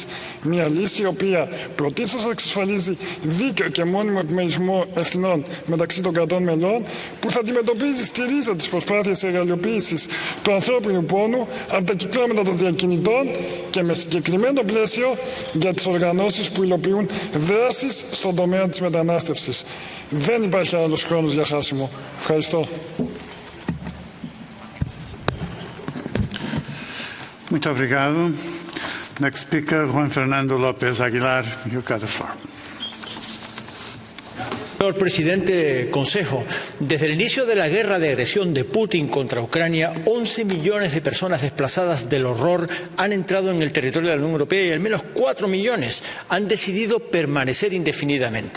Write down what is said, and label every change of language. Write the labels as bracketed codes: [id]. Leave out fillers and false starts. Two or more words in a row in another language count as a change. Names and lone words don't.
[el] Μια λύση η οποία πρωτίστως εξασφαλίζει δίκαιο και μόνιμο επιμερισμό ευθυνών μεταξύ των κρατών μελών, που θα αντιμετωπίζει στη ρίζα τις προσπάθειες εργαλειοποίησης του ανθρώπινου πόνου από τα κυκλώματα των διακινητών και με συγκεκριμένο πλαίσιο για τις οργανώσεις που υλοποιούν δράσεις στον τομέα της μετανάστευσης. Δεν υπάρχει άλλος χρόνος για χάσιμο. Ευχαριστώ. [pt] Muito obrigado. [en] Next speaker, Juan Fernando López Aguilar. You got the floor. [es] Señor presidente, Consejo, desde el inicio de la guerra de agresión de Putin contra Ucrania, 11 millones de personas desplazadas del horror han entrado en el territorio de la Unión Europea y al menos 4 millones han decidido permanecer indefinidamente.